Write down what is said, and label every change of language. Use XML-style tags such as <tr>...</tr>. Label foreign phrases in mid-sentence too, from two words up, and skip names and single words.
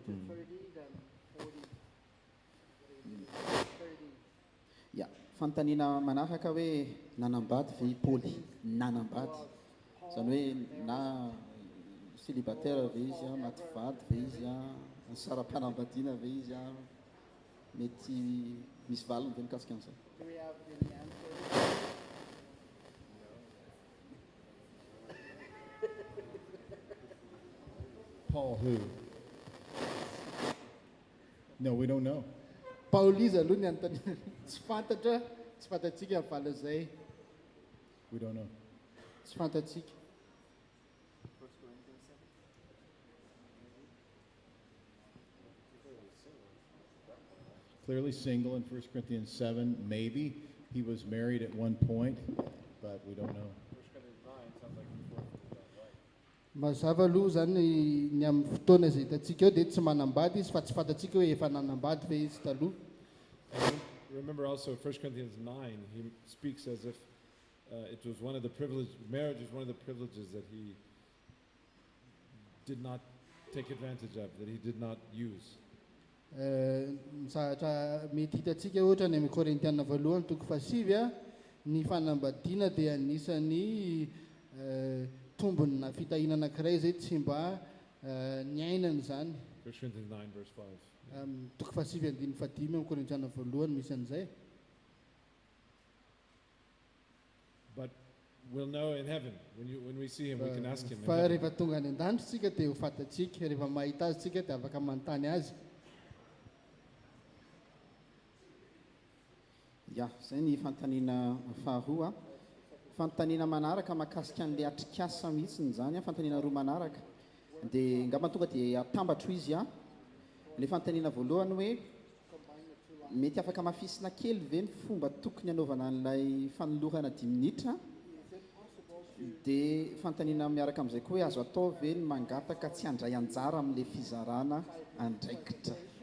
<mg>Ya, fanontaniana manaraka hoe nanambady ve i Paoly? Nanambady. Zany hoe na célibataire ve izy maty vady ve izy saram-pianambadiana ve izy mety misy valiny ve mikasika an'izay?</mg> <en>Paul who? No, we don't know.</en> <mg>Paoly izy aloha ny anontaniana. Tsy fantatra, tsy fantatsika ny vala izay.</mg> <en>We don't know.</en> <mg>Tsy fantatsika.</mg> <en>Clearly single in 1 Corinthians 7. Maybe he was married at one point, but we don't know.</en> <mg>Mazava aloha zany ny amin'ny fotoana izay hitantsika eo dia tsy manambady izy fa tsy fantatsika hoe efa nanambady ve izy taloha.</mg> <en>Remember also 1 Corinthians 9, he speaks as if it was one of the privileges, marriage is one of the privileges that he did not take advantage of, that he did not use.</en> <mg>Misahatra mety hitantsika ohatra ny amin'ny Korintiana voalohany toko fahasivy ny fanambadiana dia anisan'ny tombony na fitahinana anankiray zay tsy mba niainana zany.</mg> <en>1 Corinthians 9 verse 5.</en> <mg>Toko fahasivy andiny fadimy amin'ny Korintiana voalohany misy an'izay.</mg> <en>But we'll know in heaven when we see him, we can ask him. in</en> <mg>Fa</mg> <en>heaven.</en> <mg>rehefa tonga any an-danitra tsika dia ho fantatsika, rehefa mahita azy tsika dia afaka manontany azy. Ya, zay ny fanontaniana faharoa. Fanontaniana manaraka mahakasika an'ilay atrikasa mihitsiny zany fanontaniana roa manaraka dia ngamba tonga dia atambatro izy ilay fanontaniana voalohany hoe mety afaka mafisina kely ve ny fomba tokony anaovana an'ilay fanolorana 10 minitra dia fanontaniana miaraka amin'izay koa hoe azo atao ve ny mangataka tsy handray anjara amin'ilay fizarana andraikitra.</mg>